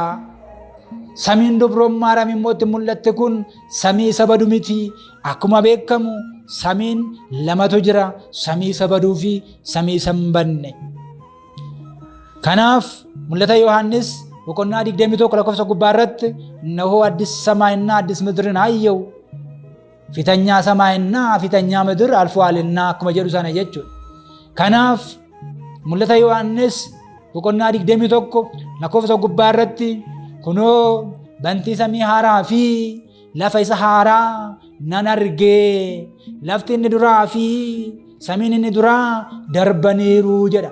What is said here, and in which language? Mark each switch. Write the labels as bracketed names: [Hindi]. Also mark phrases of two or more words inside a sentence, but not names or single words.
[Oromo] Samiin Dubroo Maariyaam immoo itti mul'atte kun samii isa badu miti. Akkuma beekamu samiin lamatu jira, samii isa baduu fi samii isa hin badne. Kanaaf mul'ata Yohaannis boqonnaa 21 lakkoofsa gubbaa irratti [Amharic] እነሆ አዲስ ሰማይና አዲስ ምድርን አየሁ ፊተኛ ሰማይና ፊተኛ ምድር አልፈዋልና [Oromo] akkuma jedhu sana jechuudha. Kanaaf mul'ata Yohaannis boqonnaa 21 lakkoofsa gubbaa irratti kunoo bantii samii haaraa fi lafa isa haaraa nan argee. Lafti inni duraa fi samiin inni duraa darbaniiru jedha.